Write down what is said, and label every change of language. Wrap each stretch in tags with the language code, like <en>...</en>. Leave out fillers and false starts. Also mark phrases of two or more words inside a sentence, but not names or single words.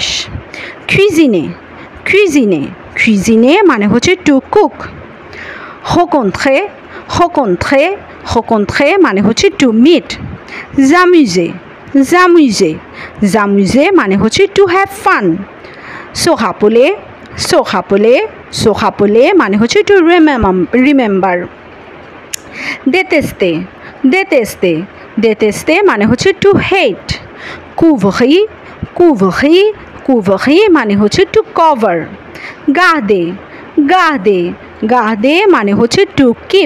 <fr>cuisiner cuisiner cuisiner</fr> <bn>মানে হচ্ছে</bn> <en>to cook.</en> <fr>rencontrer rencontrer rencontrer</fr> <bn>মানে হচ্ছে</bn> <en>to meet.</en> <fr>s'amuser s'amuser s'amuser</fr> <bn>মানে হচ্ছে</bn> <en>to have fun.</en> <fr>se rappeler se rappeler se rappeler</fr> <bn>মানে হচ্ছে</bn> <en>to remember.</en> <fr>détester détester détester</fr> <bn>মানে হচ্ছে</bn> <en>to hate.</en> <fr>couvrir couvrir couvrir</fr> <bn>মানে হচ্ছে</bn> <en>to cover.</en> <fr>garder garder garder</fr> <bn>মানে হচ্ছে</bn> <en>to keep.</en>